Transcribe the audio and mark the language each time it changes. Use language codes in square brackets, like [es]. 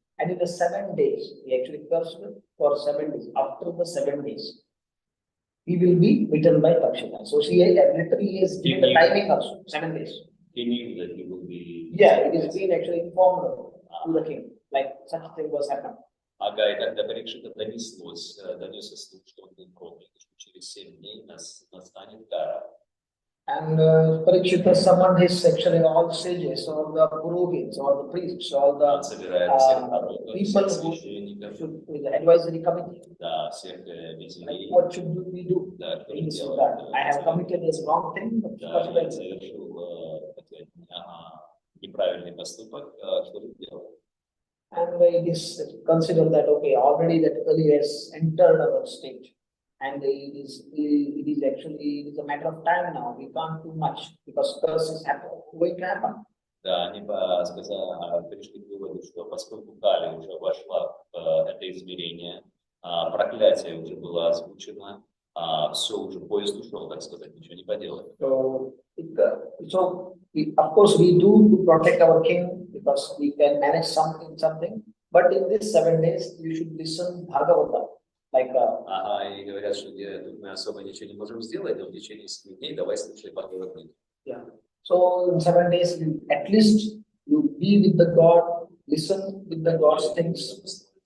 [en] And in the 7 days, he actually cursed for 7 days. After the 7 days, he will be beaten by Takshaka. So she literally has given the timing also, 7 days. He knew that he will be... Yeah, it is being actually informed to the king, like such a thing was happening. [ru] Ага, и тогда Парикшита донесся слух, что он был проклят, что через 7 дней настанет кара. [en] And Parikshita summoned his actually all sages, all the Purohits, all the priests, all the people who should be the advisory committee. Like, what should we do? He said that I have committed this wrong thing, but [ru] неправильный поступок, что же делать? [en] And it is considered that, okay, already that Kali has entered our state. And it is actually a matter of time now. We can't do much because curse is going to happen. [ru] Да, они пришли к выводу, что поскольку Кали уже вошла в это измерение, проклятие уже было озвучено, все уже поезд ушел, так сказать, ничего не поделать. [en] So of course we do to protect our king because we can manage something. But in these 7 days, you should listen Bhagavata. Like, [ru] и говорят, что тут мы особо ничего не можем сделать, но в течение 7 дней давай слушай Бхагават-гиту. [en] Yeah. So in 7 days, at least you be with the God, listen with the God's things.